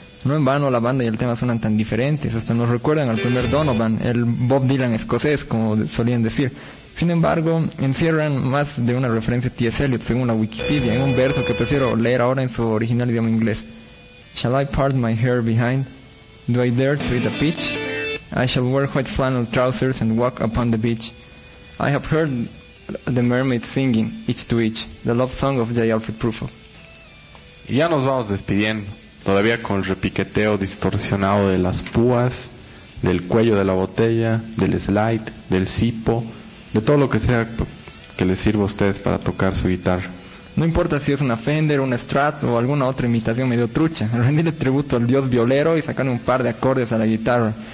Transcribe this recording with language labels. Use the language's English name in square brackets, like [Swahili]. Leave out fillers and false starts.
[Spanish] No en vano la banda y el tema suenan tan diferentes, hasta nos recuerdan al primer Donovan, el Bob Dylan escocés, como solían decir. Sin embargo, encierran más de una referencia a T.S. Eliot, según la Wikipedia, en un verso que prefiero leer ahora en su original idioma inglés. [English] Shall I part my hair behind? Do I dare to eat a peach? I shall wear white flannel trousers and walk upon the beach. I have heard the mermaids singing, each to each, the love song of J. Alfred Prufrock. [Spanish] Y ya nos vamos despidiendo, todavía con repiqueteo distorsionado de las púas, del cuello de la botella, del slide, del sipo, de todo lo que sea que les sirva a ustedes para tocar su guitarra. No importa si es una Fender, una Strat o alguna otra imitación medio trucha, rendirle tributo al dios violero y sacarle un par de acordes a la guitarra.